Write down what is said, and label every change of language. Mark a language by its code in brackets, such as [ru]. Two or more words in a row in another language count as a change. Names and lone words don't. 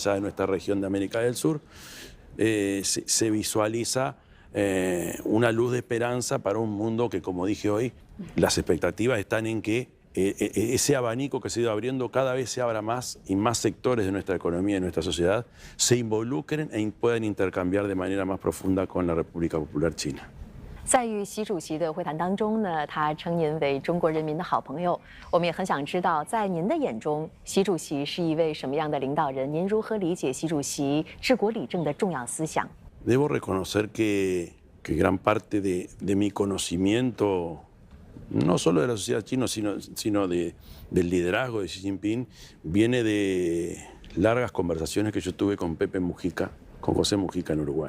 [es] allá de nuestra región de América del Sur, se visualiza una luz de esperanza para un mundo que, como dije hoy, las expectativas están en que ese abanico que se ha ido abriendo cada vez se abra más y más sectores de nuestra economía y de nuestra sociedad se involucren e puedan intercambiar de manera más profunda con la República Popular China. [zh] 在与习主席的会谈当中呢，他称您为中国人民的好朋友。我们也很想知道，在您的眼中，习主席是一位什么样的领导人？您如何理解习主席治国理政的重要思想？ [es] Debo reconocer que gran parte de mi conocimiento, no solo de la sociedad china, sino del liderazgo de Xi Jinping, viene de largas conversaciones que yo tuve con Pepe Mujica, con José Mujica en Uruguay.